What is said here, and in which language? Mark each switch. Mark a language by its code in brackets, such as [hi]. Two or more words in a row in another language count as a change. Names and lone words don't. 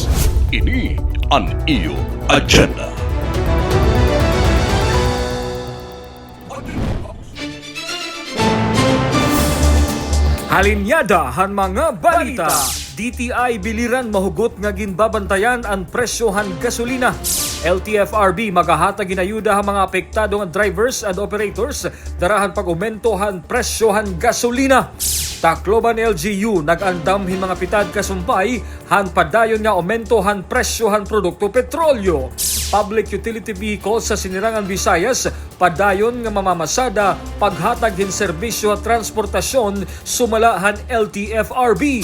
[war] Ini ang iyo agenda. Halinyada han mga balita. DTI biliran mahugot nga ginbabantayan ang presyohan gasolina. LTFRB magahatag ginayuda ang mga apektado nga [en] drivers and operators [war] darahan pag-umentohan presyohan gasolina. Tacloban LGU nag-andam hin mga pitad kasumpay han padayon nga aumentohan presyohan produkto petrolyo. [en] Public utility vehicles [war] sa Sinirangan Visayas padayon nga mamamasada paghatag hin serbisyo at transportasyon sumalahan LTFRB.